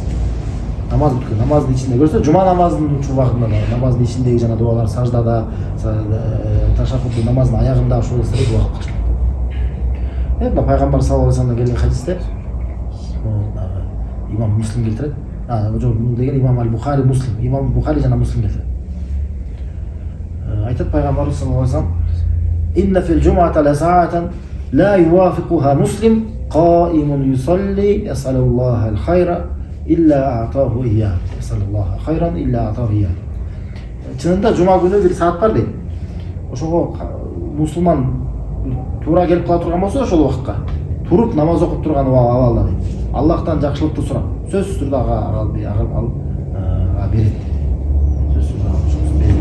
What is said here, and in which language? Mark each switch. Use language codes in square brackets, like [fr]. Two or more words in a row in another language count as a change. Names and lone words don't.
[ky] Намаз бүткөн, намаздын ичинде көрсө, жума намазынын убагында да, намаздын ичиндеги жана дуалар, саждада, ташаххуд намаздын аягында ошол нерселерди убакыт кылыш керек. Мына пайгамбар [ar] صلى الله عليه وسلم [ky] келген хадисте, имам Муслим келтирет. Жок, бул деген имам Аль-Бухари Муслим, имам Бухари жана Муслим келтирет. Айтат пайгамбар [ar] صلى الله عليه وسلم إن في الجمعة لساعة لا يوافقها مسلم قائم يصلي يسأل الله الخير إلا أعطاه إياه." يسأل الله خيرا إلا أعطاه إياه. [ky] Чынында жума күнү бир саат бар дейт. Ошого мусулман туура келип кала турган болсо, ошол убакытка туруп намаз окуп турган абалда дейт. Аллахтан жакшылыкты сурап, сөзсүз түрдө ага берет. Сөзсүз түрдө берет.